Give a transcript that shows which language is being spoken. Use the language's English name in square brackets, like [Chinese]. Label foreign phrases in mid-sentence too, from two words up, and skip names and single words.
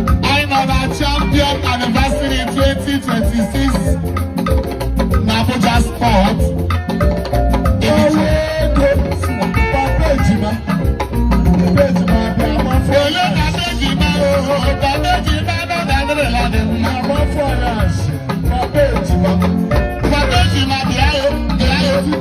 [Igbo] Anyị nọ na [English] champion anniversary twenty twenty-six [Igbo] na Abuja Sport. Papa Ejima. Papa Ejima, Papa Ole Papa Ejima o, Papa Ejima nọ na Adrenaline. Papa Ejima. Papa Ejima, bịa o, bịa o.